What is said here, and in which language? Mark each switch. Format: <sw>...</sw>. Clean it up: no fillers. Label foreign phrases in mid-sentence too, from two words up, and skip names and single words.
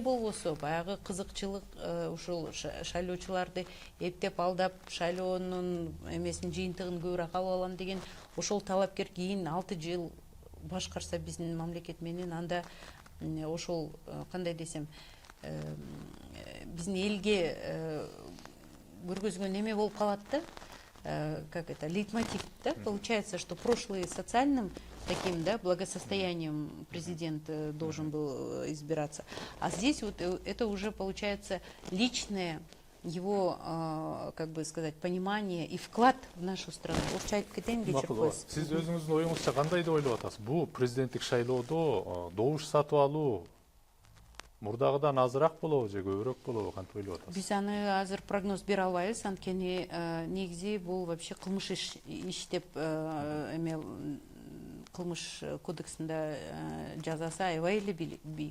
<ky>болбосо баягы кызыкчылык ушул шайлоочуларды эптеп алдап, шайлоонун эмесин жыйынтыгын көбүрөөк алып алам деген ошол талапкер кийин 6 жыл башкарса биздин мамлекет менен, анда ошол кандай десем, биздин элге көргөзгөн эме болуп калат да,</ky> <ru>как это, лейтмотив, да, получается, что прошлый социальным таким, да, благосостоянием президент должен был избираться, а здесь вот это уже получается личное его, как бы сказать, понимание и вклад в нашу страну.</ru> <ky>Орча айтып кетейин кечирип. Сиз өзүңүздүн оюңузча кандай деп ойлоп атасыз? Бул президенттик шайлоодо добуш сатып алуу мурдагыдан азыраак болобу же көбүрөөк болобу, кантип ойлоп атасыз? Биз аны азыр прогноз бере албайбыз, анткени негизи бул вообще кылмыш иш деп эме кылмыш кодексинде жазасы аябай эле бийик.</ky>